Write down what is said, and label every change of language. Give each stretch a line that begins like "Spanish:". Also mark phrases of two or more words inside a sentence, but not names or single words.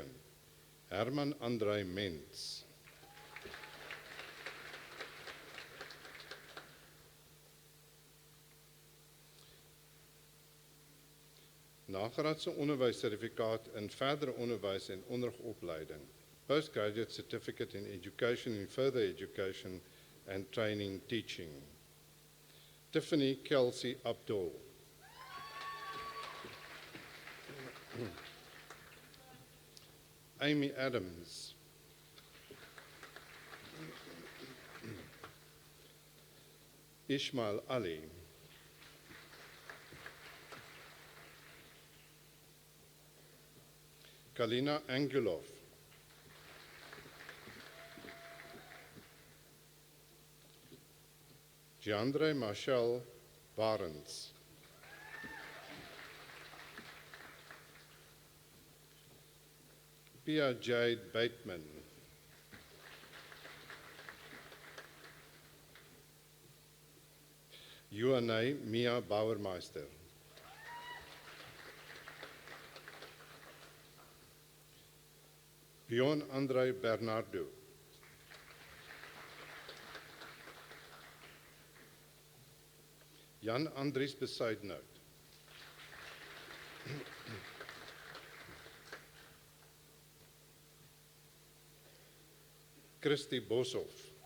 Afrikaans: Herman André Mens. Nagraadse onderwyssertifikaat in verdere onderwys en onderopleiding.
English: Postgraduate Certificate in Education in Further Education and Training Teaching. Tiffany Kelsey Abdul. Amy Adams. Ishmael Ali. Kalina Angulov. Jeandre Marshall Barnes. Pia Jade Bateman. Joanne Mia Bauermeister. Bjorn André Bernardo. Jan Andries Besuidenhout. Christy Boshoff.